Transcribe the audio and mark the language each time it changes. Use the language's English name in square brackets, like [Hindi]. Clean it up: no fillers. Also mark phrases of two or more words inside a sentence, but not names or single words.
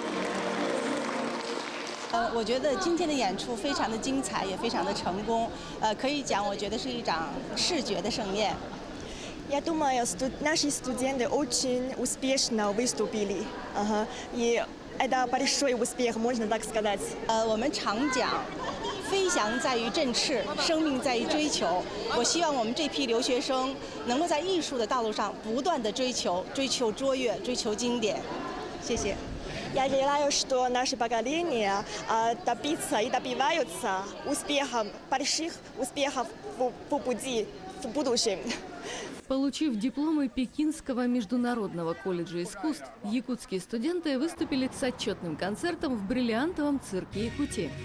[Chinese] 我觉得今天的演出非常的精彩，也非常的成功。可以讲，我觉得是一场视觉的盛宴。 [Russian] Я думаю, наши студенты очень успешно выступили. И это большой успех, можно так сказать. [Chinese] 我们常讲，飞翔在于振翅，生命在于追求。我希望我们这批留学生能够在艺术的道路上不断的追求卓越，追求经典。谢谢。 [Russian] Я желаю, что наше поколение добиться и добиваются успехов, больших успехов в пути в будущем. Получив дипломы Пекинского международного колледжа искусств, якутские студенты выступили с отчетным концертом в бриллиантовом цирке Якутии.